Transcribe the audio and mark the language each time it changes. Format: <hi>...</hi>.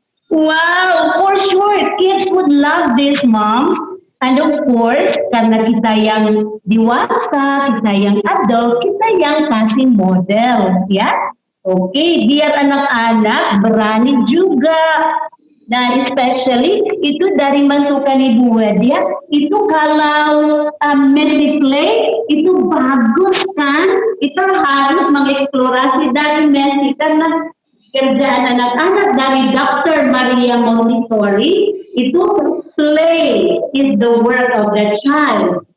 <en>Wow, for sure kids would love this, mom. And of course,</en> <id>karena kita yang dewasa, kita yang adult, kita yang kasih model, ya. Oke, biar anak-anak berani juga. Nah,</id> <en>especially</en> <id>itu dari masukan Ibu Wedia, itu kalau</id> <en>Messi Play,</en> <id>itu bagus kan? Itu harus mengeksplorasi dari Messi, karena kerjaan anak-anak dari Dr.</id> <en>Maria Montessori</en> <id>itu</id> <en>play is the work of the child.</en>